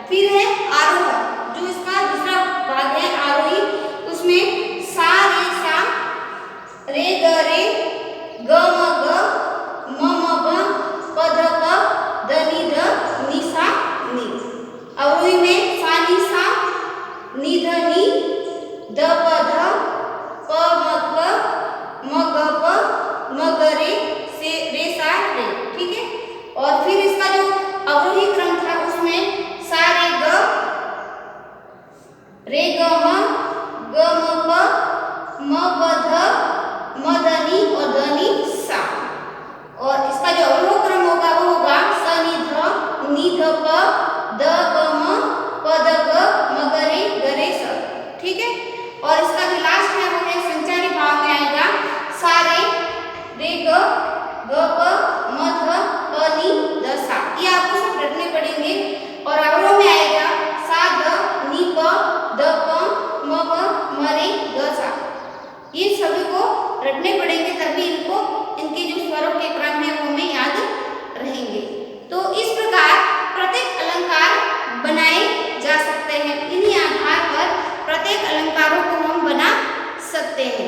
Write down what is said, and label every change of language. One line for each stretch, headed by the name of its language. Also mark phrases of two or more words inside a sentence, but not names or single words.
Hindi: है आरोह, जो इसका दूसरा भाग है आरोही, उसमें सा रे सा, रे ग रे, ग म ग, म भ, प ध प, ध नि ध, नि सा नि। अवरोही में सा नि सा, नि ध नि, ध प ध, प म प, म ग प, म ग रे, से रे सा रे। ठीक है, और फिर इसका जो अवरोही क्रम था उसमें सा रे ग, रे ग म, ग म प, म प ध, म ध नि और ध नि सा। और इसका जो अवरोह क्रम होगा वो होगा स नि ध, नि ध प, द प म, प द ग, म ग रे स। ठीक है, और इसका जो लास्ट है वो है संचारी भाव में आएगा सा रे, रे ग, ग प, म ध, प नि द सा। ये आपको सब रटने पड़ेंगे। और अवरोह में आएगा सा ध, नि प, द प, म प, म रे ग सा। ये सभी को रटने पड़ेंगे, तभी इनको इनके जो स्वरों के क्रम है वो हमें याद रहेंगे। तो इस प्रकार प्रत्येक अलंकार बनाए जा सकते हैं। इन्हीं आधार पर प्रत्येक अलंकारों को हम बना सकते हैं।